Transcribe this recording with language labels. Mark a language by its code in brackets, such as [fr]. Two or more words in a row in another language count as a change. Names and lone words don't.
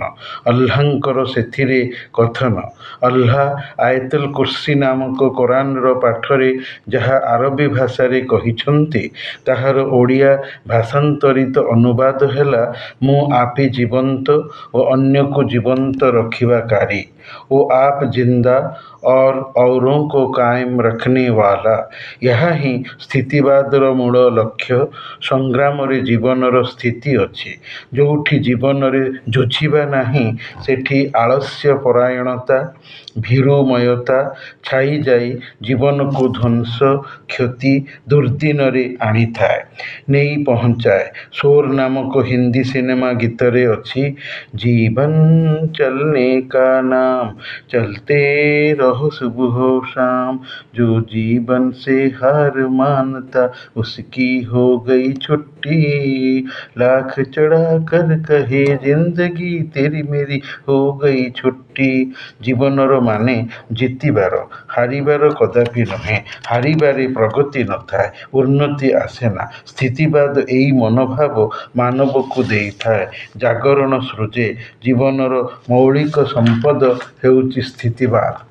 [or] ଆଲ୍ଲାହଙ୍କର ସେଥିରେ କଥନ। ଆଲ୍ଲାହ ଆୟତୁଲ କୁର୍ସି ନାମକ କୋରାନର ପାଠରେ ଯାହା ଆରବୀ ଭାଷାରେ କହିଛନ୍ତି, ତାହାର ଓଡ଼ିଆ ଭାଷାନ୍ତରିତ ଅନୁବାଦ ହେଲା, ମୁଁ ଆପେ ଜୀବନ୍ତ ଓ ଅନ୍ୟକୁ ଜୀବନ୍ତ ରଖିବାକାରୀ ଓ [hi] आप जिंदा और औरों को कायम रखने वाला। [or] ଏହା ହିଁ ସ୍ଥିତିବାଦର ମୂଳ ଲକ୍ଷ୍ୟ। ସଂଗ୍ରାମରେ ଜୀବନର ସ୍ଥିତି ଅଛି। ଯେଉଁଠି ଜୀବନରେ ଯୁଝିବା ନାହିଁ, ସେଠି ଆଳସ୍ୟ ପରାୟଣତା, ଭୀରୁମୟତା ଛାଇଯାଇ ଜୀବନକୁ ଧ୍ୱଂସ, କ୍ଷତି, ଦୁର୍ଦ୍ଦିନରେ ଆଣିଥାଏ, ନେଇ ପହଞ୍ଚାଏ। ଶୋର ନାମକ ହିନ୍ଦୀ ସିନେମା ଗୀତରେ ଅଛି, [hi] जीवन चलने का नाम, चलते रहो सुबह शाम, जो जीवन से हार मानता उसकी हो गई छुट्टी, लाख चढ़ा कर कहे जिंदगी तेरी मेरी हो गई छुट्टी। [or] ଜୀବନର ମାନେ ଜିତିବାର, ହାରିବାର କଦାପି ନୁହେଁ। ହାରିବାରେ ପ୍ରଗତି ନଥାଏ, ଉନ୍ନତି ଆସେନା। ସ୍ଥିତିବାଦ ଏହି ମନୋଭାବ ମାନବକୁ ଦେଇଥାଏ, ଜାଗରଣ ସୃଜେ। ଜୀବନର ମୌଳିକ ସମ୍ପଦ ହେଉଛି ସ୍ଥିତିବାଦ।